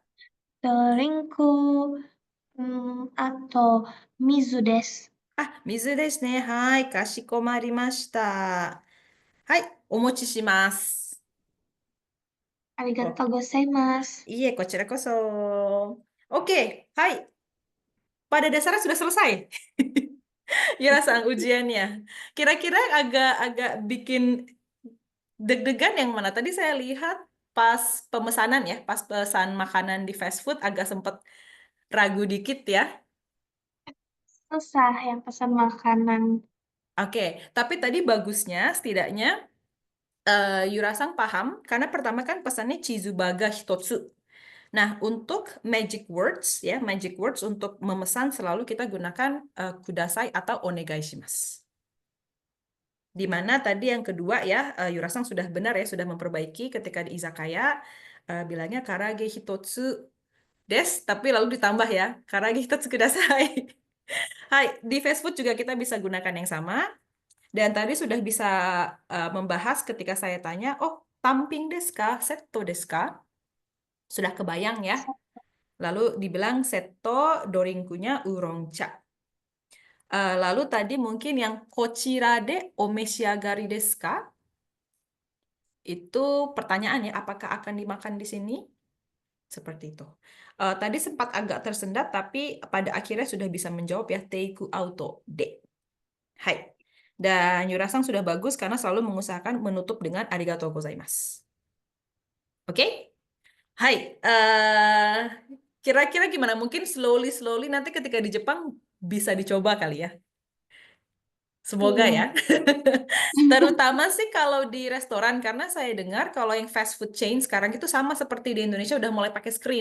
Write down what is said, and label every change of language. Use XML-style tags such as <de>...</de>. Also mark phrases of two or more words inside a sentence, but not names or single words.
<ja>ドリンク、あと、水です。水ですね。はい。かしこまりました。はい。お持ちします。ありがお、とうございます。いえ、こちらこそ。Oke. Hai.</ja> <id>Pada dasarnya sudah selesai. Sang ujiannya. Kira-kira agak-agak bikin deg-degan yang mana? Tadi saya lihat pas pemesanan ya, pas pesan makanan di</id> <en>fast food</en> <id>agak sempet ragu dikit ya. Susah yang pesan makanan. Oke, tapi tadi bagusnya setidaknya Yurasang paham karena pertama kan pesannya</id> <ja>チーズバーガー一つ.</ja> <id>Nah, untuk</id> <en>magic words</en> <id>ya,</id> <en>magic words</en> <id>untuk memesan selalu kita gunakan kudasai atau onegaishimasu. Di mana tadi yang kedua ya, Yurasang sudah benar ya, sudah memperbaiki ketika di izakaya bilangnya</id> <ja>から揚げ一つです,</ja> <id>tapi lalu ditambah ya,</id> <ja>から揚げ一つください.</ja> <id>Hai, di</id> <en>fast food</en> <id>juga kita bisa gunakan yang sama. Dan tadi sudah bisa membahas ketika saya tanya, oh,</id> <ja>単品ですか、セットですか?</ja> <id>Sudah kebayang ya. Lalu dibilang</id> <ja>セットドリンクは烏龍茶.</ja> <id>Lalu tadi mungkin yang</id> <ja>こちらでお召し上がりですか?</ja> <id>Itu pertanyaan ya, apakah akan dimakan di sini? Seperti itu. Tadi sempat agak tersendat, tapi pada akhirnya sudah bisa menjawab ya,</id> <ja>テイクアウトで.</ja> <id>Hai. Dan Yurasang sudah bagus karena selalu mengusahakan menutup dengan</id> <ja>ありがとうございます.</ja> <id>Oke? Hai. Kira-kira gimana? Mungkin</id> <en>slowly-slowly</en> <id>nanti ketika di Jepang bisa dicoba kali ya. Semoga ya. Iya. Terutama sih kalau di restoran, karena saya dengar kalau yang</id> <en>fast food chain</en> <id>sekarang itu sama seperti di Indonesia udah mulai pakai screen.</id>